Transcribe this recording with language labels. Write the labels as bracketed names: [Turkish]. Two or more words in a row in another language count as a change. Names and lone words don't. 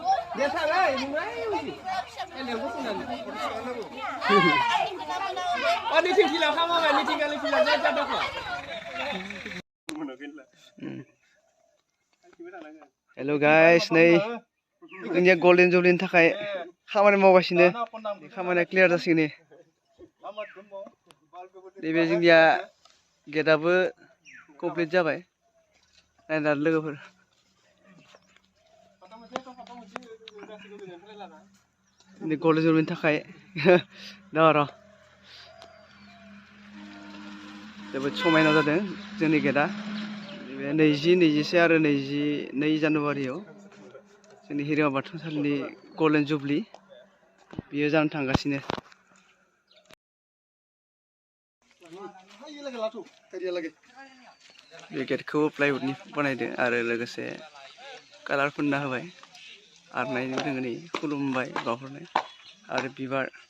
[English] Hello guys, [Bodo] नै जोंनिया [English] golden jubilee [Bodo] नि थाखाय खामानि मावगासिनो खामानिया क्लियार जासिगोन नैबे जोंनिया गेटआबो कमप्लिट जाबाय नायना लोगोफोर [English] golden jubilee [Bodo] नि थाखाय र' जोबोद समायना जादों जोंनि गेटआ 20, 21 आरो 22 जानुवारियाव जोंनि हिरिम्बा बाथौ थानसालिनि [English] golden jubilee [Bodo] बियो जानो थांगासिनो बे गेटखौ प्लाइवुडनि बानायदों आरो लोगोसे कालार फुनना होबाय आरनायजों जोङो नै खुलुमबाय बावहरनाय आरो बिबार